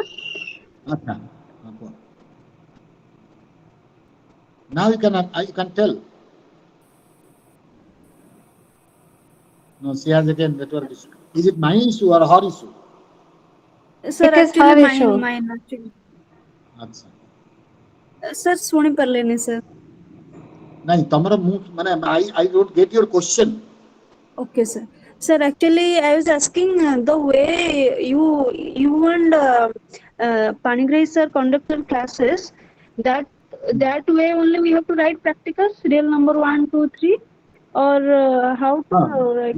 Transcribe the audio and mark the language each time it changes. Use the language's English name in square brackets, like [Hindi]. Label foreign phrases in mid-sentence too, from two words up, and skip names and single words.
[English] Okay. Okay. Now you can tell. No, she has again network issue. Is it my issue or her issue? sir It is actually her mine issue. mine actually [Odia] ଆଚ୍ଛା sir ଶୁଣି ପାରିଲେନି sir ନାଇଁ ତମର ମୁଁ [English] I don't get your question. okay sir sir actually I was asking the way you and Panigrahi sir conduct your classes that way only we have to write practicals real number 1 2 3 or how to like